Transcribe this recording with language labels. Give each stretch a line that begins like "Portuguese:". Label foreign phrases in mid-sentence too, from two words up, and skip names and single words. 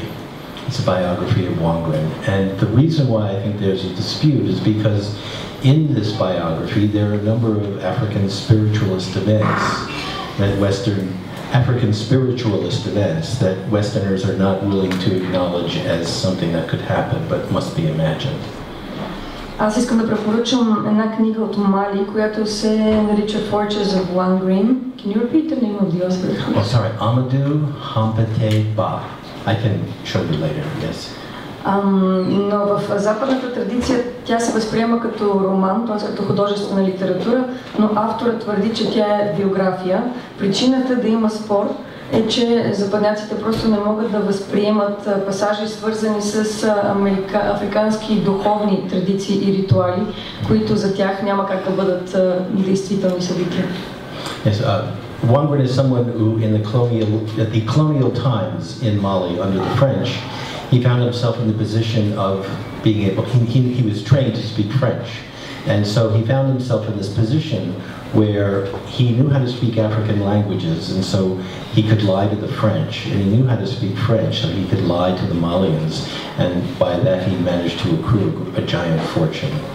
English: It's a biography of Wangren. And the reason why I think there's a dispute is because in this biography there are a number of African spiritualist events that African spiritualist events that Westerners are not willing to acknowledge as something that could happen but must be imagined.
Bulgarian: Аз искам да препоръчам една книга от Мали, която се нарича Fortunes of Wangren.
English: Can you repeat the name of the author? Oh, sorry, Amadou Hampâté Bâ. I can show you later, yes.
Bulgarian: Но в западната традиция тя се възприема като роман, т.е. като художествена литература, но авторът твърди, че тя е биография. Причината да има спор е, че западняците просто не могат да възприемат пасажи, свързани с африкански духовни традиции и ритуали, които за тях няма как да бъдат действителни събития.
English: Yes, Wangren is someone who, in the colonial times in Mali under the French, he found himself in the position of being able. He was trained to speak French, and so he found himself in this position where he knew how to speak African languages, and so he could lie to the French, and he knew how to speak French, so he could lie to the Malians, and by that he managed to accrue a giant fortune.